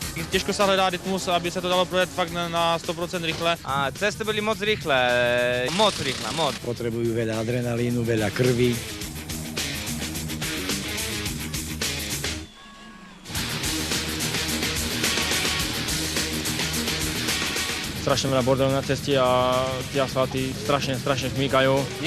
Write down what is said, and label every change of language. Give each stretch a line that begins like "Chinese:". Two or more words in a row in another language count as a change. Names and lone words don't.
Czech: těžko se hledá rytmus, aby se to dalo projet fakt na 100% rychle. A cesty byly moc rychlé, moc.
Slovak: Potrebujú veľa adrenalínu, veľa krvi. Strašne veľa bordelu na ceste a tie asfalty strašne šmýkajú.